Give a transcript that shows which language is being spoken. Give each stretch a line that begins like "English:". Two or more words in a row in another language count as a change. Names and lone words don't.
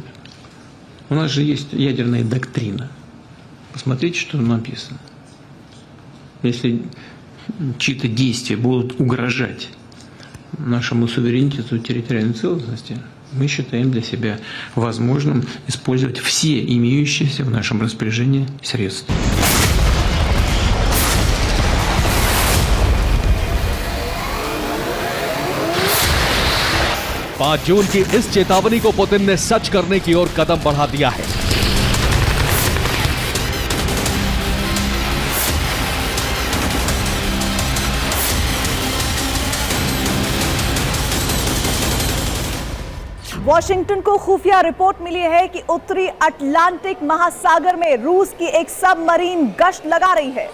Russian: У нас же есть ядерная доктрина. Посмотрите, что там написано. Если чьи-то действия будут угрожать нашему суверенитету и территориальной целостности, мы считаем для себя возможным использовать все имеющиеся в нашем распоряжении средства.
Hindi: पांच जून की इस चेतावनी को पुतिन ने सच करने की ओर कदम बढ़ा दिया है। वॉशिंगटन को खुफिया रिपोर्ट मिली है कि उत्तरी अटलांटिक महासागर में रूस की एक सबमरीन गश्त लगा रही है।